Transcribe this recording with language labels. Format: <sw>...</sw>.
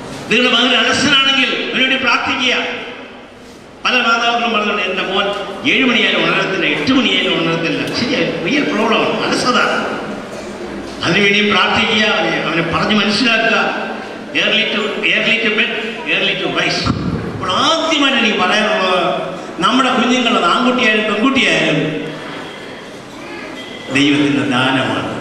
<ml>നിങ്ങളുടെ മകൻ അലസനാണെങ്കിൽ അവനുവേണ്ടി പ്രാർത്ഥിക്കുക. പല മാതാക്കളും പറഞ്ഞുകൊണ്ട് എൻ്റെ മോൻ 7 മണിയായാലും ഉണരത്തില്ല, 8 മണിയായാലും ഉണരത്തില്ല. ശരിയായി, റിയൽ പ്രോബ്ലമാണ്, അലസത. അതിനുവേണ്ടിയും പ്രാർത്ഥിക്കുക, അവനെ പറഞ്ഞ് മനസ്സിലാക്കുക.</ml> <en>early to bed, early to rise.</en> <ml>അപ്പോൾ ആദ്യമായിട്ട് എനിക്ക് പറയാനുള്ളത്, നമ്മുടെ കുഞ്ഞുങ്ങൾ ആൺകുട്ടിയായാലും പെൺകുട്ടിയായാലും ദൈവത്തിൻ്റെ ദാനമാണ്.</ml>